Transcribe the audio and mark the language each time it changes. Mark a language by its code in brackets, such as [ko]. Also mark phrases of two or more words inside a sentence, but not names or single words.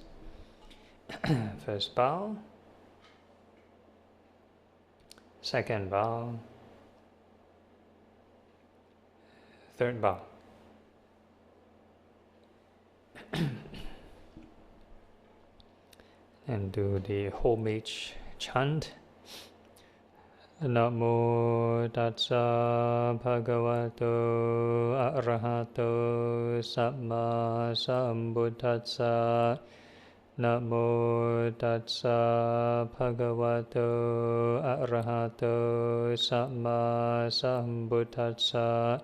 [en] First bow, second bow, third bow. And do the homage chant. [pi] Namo tassa bhagavato arahato samma sambuddhassa. Namo tassa bhagavato arahato samma sambuddhassa.